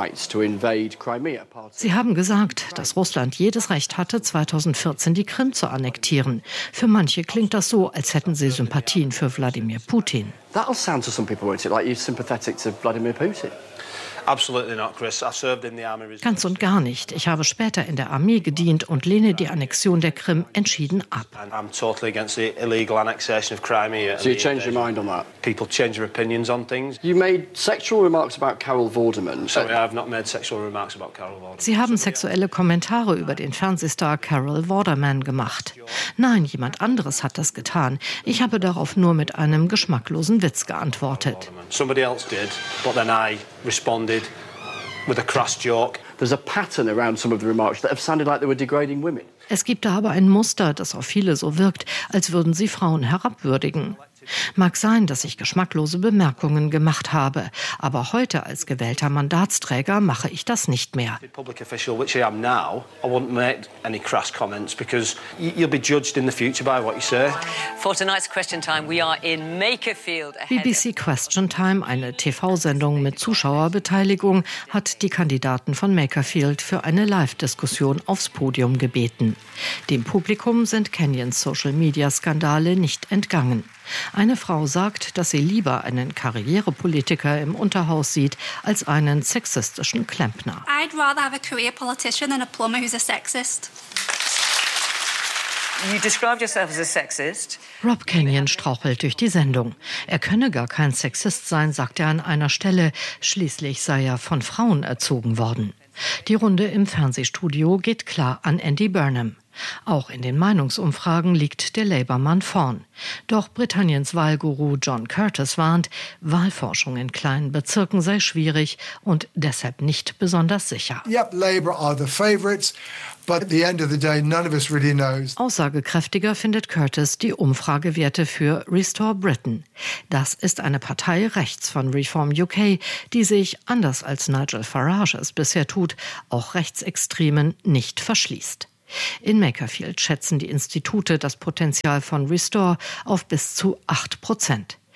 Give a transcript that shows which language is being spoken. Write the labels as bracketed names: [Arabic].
[German] Sie haben gesagt, dass Russland jedes Recht hatte, 2014 die Krim zu annektieren. Für manche klingt das so, als hätten sie Sympathien für Wladimir Putin. [English] That'll sound to some people, won't it? Like you're sympathetic to Wladimir Putin. Absolutely not, Chris. I served in the army. [German] Ganz und gar nicht. Ich habe später in der Armee gedient und lehne die Annexion der Krim entschieden ab. [English] I'm totally against the illegal annexation of Crimea. So you change your mind on that? People change their opinions on things. You made sexual remarks about Carol Vorderman. Sorry, I have not made sexual remarks about Carol Vorderman. [German] Sie haben sexuelle Kommentare über den Fernsehstar Carol Vorderman gemacht. Nein, jemand anderes hat das getan. Ich habe darauf nur mit einem geschmacklosen Witz geantwortet. [English] Somebody else did, but then I responded with a crass joke. There's a pattern around some of the remarks that have sounded like they were degrading women. [German] Es gibt da aber ein Muster, das auf viele so wirkt, als würden sie Frauen herabwürdigen. Mag sein, dass ich geschmacklose Bemerkungen gemacht habe, aber heute als gewählter Mandatsträger mache ich das nicht mehr. [English] Public official, which I am now, I won't make any crass comments because you'll be judged in the future by what you say. For tonight's Question Time, we are in Makerfield. [German] BBC Question Time, eine TV-Sendung mit Zuschauerbeteiligung, hat die Kandidaten von Makerfield für eine Live-Diskussion aufs Podium gebeten. Dem Publikum sind Kenyons Social-Media-Skandale nicht entgangen. Eine Frau sagt, dass sie lieber einen Karrierepolitiker im Unterhaus sieht als einen sexistischen Klempner. [English] I'd rather have a career politician than a plumber who's a sexist. You described yourself as a sexist. [German] Rob Kenyon strauchelt durch die Sendung. Er könne gar kein Sexist sein, sagt er an einer Stelle. Schließlich sei er von Frauen erzogen worden. Die Runde im Fernsehstudio geht klar an Andy Burnham. Auch in den Meinungsumfragen liegt der Labour-Mann vorn. Doch Britanniens Wahlguru John Curtis warnt, Wahlforschung in kleinen Bezirken sei schwierig und deshalb nicht besonders sicher. [English] Yep, Labour are the favorites. But at the end of the day, none of us really knows. [German] Aussagekräftiger findet Curtis die Umfragewerte für Restore Britain. Das ist eine Partei rechts von Reform UK, die sich, anders als Nigel Farage es bisher tut, auch Rechtsextremen nicht verschließt. In Makerfield schätzen die Institute das Potenzial von Restore auf bis zu 8%.